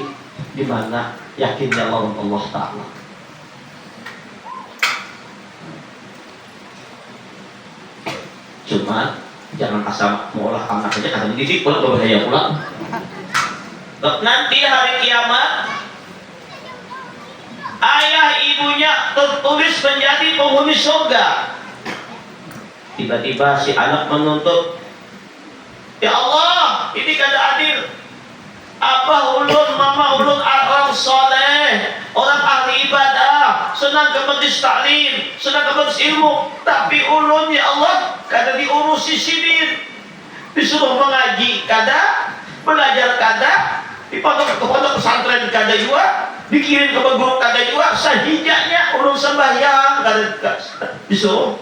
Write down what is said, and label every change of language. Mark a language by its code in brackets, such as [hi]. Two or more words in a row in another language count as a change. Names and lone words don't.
[id] Di mana yakinnya [ar] الله تعالى. [id] Cuma jangan asal mengolah anak saja karena dididik pula berbahaya pula. Nanti hari kiamat ayah ibunya tertulis menjadi penghuni surga. Tiba-tiba si anak menuntut, [ar] يا الله, [bjn] ini kada adil. Abah ulun, mama ulun orang soleh, orang ahli ibadah, senang ke majlis taklim, senang ke majlis ilmu, tapi ulun [ar] يا الله [bjn] kada diurusi sini, disuruh mengaji kada, belajar kada, di pondok pesantren kada juga, dikirim ke guru kada juga, sahijanya ulun sembahyang kada disuruh.